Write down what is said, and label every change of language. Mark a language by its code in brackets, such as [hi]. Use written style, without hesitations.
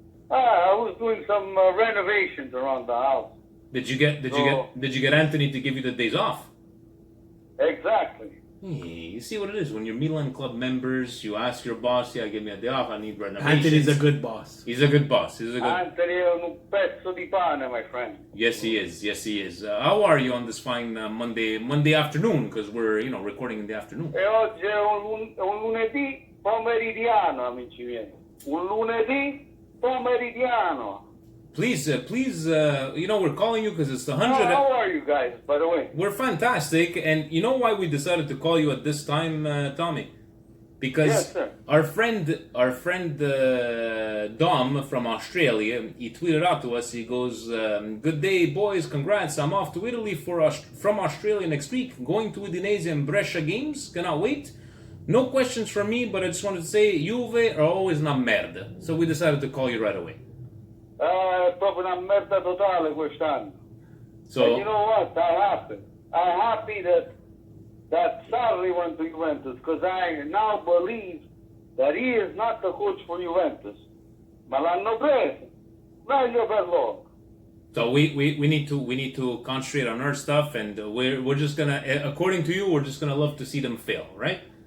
[en] I was doing some renovations around the house. Did you get Anthony to give you the days off? Exactly. Hey, you see what it is when you're Milan Club members. You ask your boss, "Yeah, give me a day off. I need renovations." Anthony's a good boss. He's a good boss. [it] Anthony è un pezzo di pane, [en] my friend. Yes, he is. Yes, he is. How are you on this fine Monday afternoon? Because we're recording in the afternoon. [it] E oggi è un lunedì pomeridiano, amici miei. Un lunedì pomeridiano. [en] Please, we're calling you because it's the 100th. How are you guys, by the way? We're fantastic, and you know why we decided to call you at this time, Tommy? Because Yes, sir. our friend Dom from Australia, he tweeted out to us. He goes, "Good day, boys. Congrats! I'm off to Italy from Australia next week. Going to Udinese and Brescia games. Cannot wait. No questions from me, but I just wanted to say, Juve are always [it] una merda. [en] So we decided to call you right away." [it] È proprio una merda totale quest'anno. [en] So And you know what? I'm happy that Sarri went to Juventus because I now believe that he is not the coach for Juventus. [it] Ma l'hanno preso. Meglio per loro. [en] So we need to concentrate on our stuff, and we're just gonna, according to you, we're just gonna love to see them fail, right?